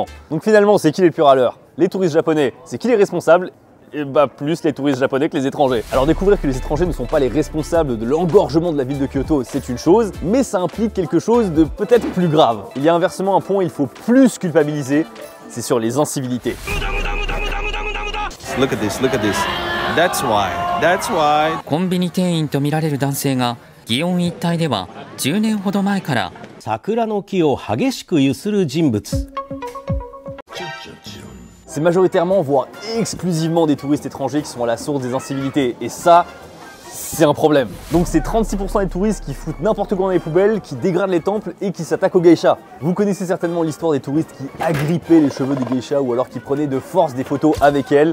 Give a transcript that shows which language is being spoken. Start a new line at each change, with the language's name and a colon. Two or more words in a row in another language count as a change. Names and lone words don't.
French: Donc finalement, c'est qui les plus râleurs? Les touristes japonais, c'est qui les responsables? Et bah plus les touristes japonais que les étrangers. Alors découvrir que les étrangers ne sont pas les responsables de l'engorgement de la ville de Kyoto, c'est une chose, mais ça implique quelque chose de peut-être plus grave. Il y a inversement un point où il faut plus culpabiliser, c'est sur les incivilités.
English: Look at this, look at this. That's why, that's why.
Japanese: コンビニ店員とみられる男性が祇園一帯では10年ほど前から桜の木を激しく揺する人物。
French: C'est majoritairement, voire exclusivement des touristes étrangers qui sont à la source des incivilités. Et ça, c'est un problème. Donc c'est 36% des touristes qui foutent n'importe quoi dans les poubelles, qui dégradent les temples et qui s'attaquent aux geishas. Vous connaissez certainement l'histoire des touristes qui agrippaient les cheveux des geishas ou alors qui prenaient de force des photos avec elles.